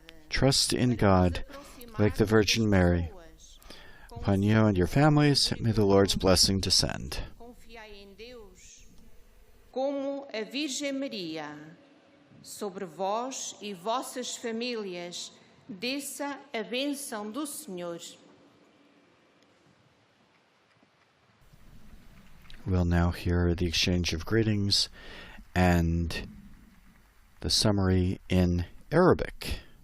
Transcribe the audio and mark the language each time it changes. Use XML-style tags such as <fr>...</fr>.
<en>Trust in God, like the Virgin Mary. Upon you and your families, may the Lord's blessing descend.</en> <pt>Confiai em Deus, como a Virgem Maria, sobre vós e vossas famílias, desça a bênção do Senhor.</pt> <en>We'll now hear the exchange of greetings and the summary in Arabic.</en>